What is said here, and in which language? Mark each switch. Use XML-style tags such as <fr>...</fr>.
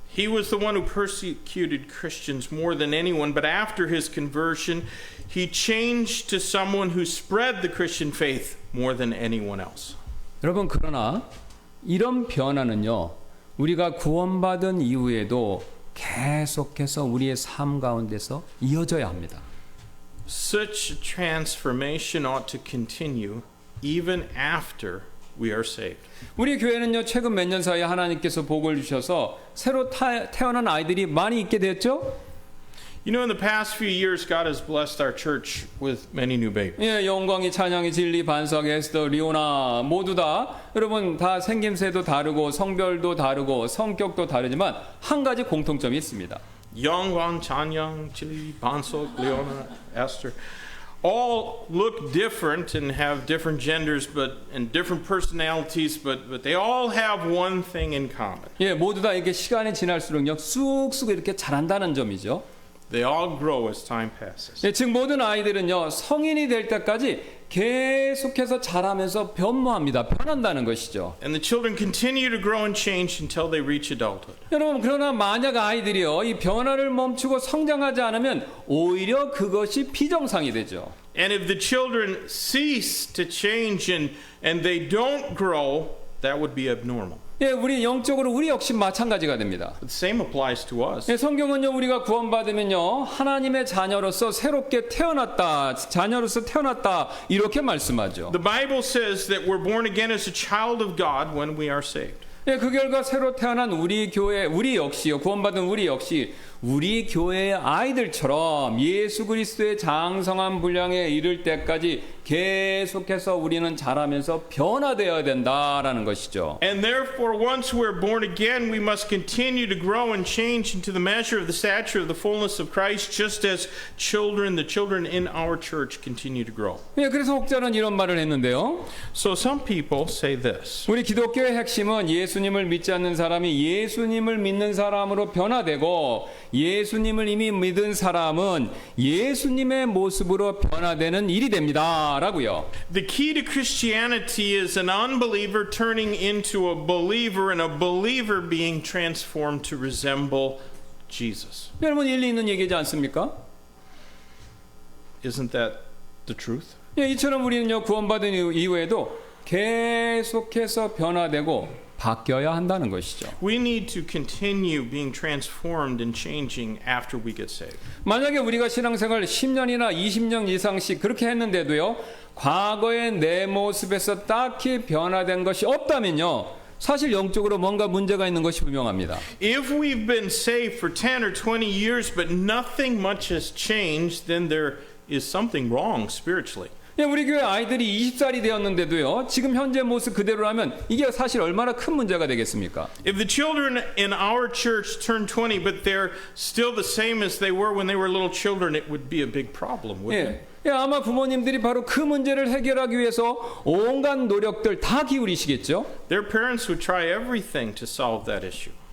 <en>He was the one who persecuted Christians more than anyone, but after his conversion, he changed to someone who spread the Christian faith more than anyone else.</en> <ko>여러분, 그러나 이런 변화는요, 우리가 구원받은 이후에도 계속해서 우리의 삶 가운데서 이어져야 합니다.</ko> <en>Such transformation ought to continue even after we are saved.</en> <ko>우리 교회는요, 최근 몇 년 사이에 하나님께서 복을 주셔서 새로 태어난 아이들이 많이 있게 됐죠?</ko> <en>You know, in the past few years, God has blessed our church with many new babies.</en> <ko>예, 영광이, 찬양이, 진리, 반석, 에스더, 리오나 모두 다 여러분 다 생김새도 다르고 성별도 다르고 성격도 다르지만 한 가지 공통점이 있습니다.</ko> <en>Yongwan, Chanyang, Chili, Bansok, Leona, Esther, all look different and have different genders, and different personalities, but they all have one thing in common.</en> <ko>예, 모두 다 이게 시간이 지날수록요 쑥쑥 이렇게 자란다는 점이죠.</ko> <en>They all grow as time passes.</en> <ko>예, 즉 모든 아이들은요 성인이 될 때까지 계속해서 자라면서 변모합니다. 변한다는 것이죠.</ko> <en>And the children continue to grow and change until they reach adulthood.</en> <ko>여러분, 그러나 만약 아이들이요 이 변화를 멈추고 성장하지 않으면 오히려 그것이 비정상이 되죠.</ko> <en>And if the children cease to change and they don't grow, that would be abnormal.</en> <ko>예, 우리 영적으로 우리 역시 마찬가지가 됩니다.</ko> <en>The same applies to us.</en> <ko>예, 성경은요 우리가 구원받으면요 하나님의 자녀로서 새롭게 태어났다, 자녀로서 태어났다 이렇게 말씀하죠.</ko> <en>The Bible says that we're born again as a child of God when we are saved.</en> <ko>예, 그 결과 새로 태어난 우리 교회, 우리 역시요 구원받은 우리 역시 우리 교회의 아이들처럼 예수 그리스도의 장성한 분량에 이를 때까지 계속해서 우리는 자라면서 변화되어야 된다라는 것이죠.</ko> <en>And therefore, once we're born again, we must continue to grow and change into the measure of the stature of the fullness of Christ, just as the children in our church continue to grow.</en> <ko>예, 그래서 혹자는 이런 말을 했는데요.</ko> <en>So some people say this.</en> <ko>우리 기독교의 핵심은 예수님을 믿지 않는 사람이 예수님을 믿는 사람으로 변화되고 예수님을 이미 믿은 사람은 예수님의 모습으로 변화되는 일이 됩니다. 라고요.</ko> <en>The key to Christianity is an unbeliever turning into a believer and a believer being transformed to resemble Jesus.</en> <ko>여러분 일리 있는 얘기지 않습니까?</ko> <en>Isn't that the truth?</en> <ko>예, 이처럼 우리는요 구원받은 이후에도 계속해서 변화되고 바뀌어야 한다는 것이죠.</ko> <en>We need to continue being transformed and changing after we get saved.</en> <ko>만약에 우리가 신앙생활 10년이나 20년 이상씩 그렇게 했는데도요 과거의 내 모습에서 딱히 변화된 것이 없다면요 사실 영적으로 뭔가 문제가 있는 것이 분명합니다.</ko> <en>If we've been saved for 10 or 20 years but nothing much has changed, then there is something wrong spiritually.</en> <ko>예, 우리 교회 아이들이 20살이 되었는데도요 지금 현재 모습 그대로라면 이게 사실 얼마나 큰 문제가 되겠습니까?</ko> <en>If the children in our church turn 20 but they're still the same as they were when they were little children, it would be a big problem, wouldn't it?</en> <ko>예, 아마 부모님들이 바로 그 문제를 해결하기 위해서 온갖 노력들 다 기울이시겠죠?</ko> <en>Their parents would try everything to solve that issue.</en>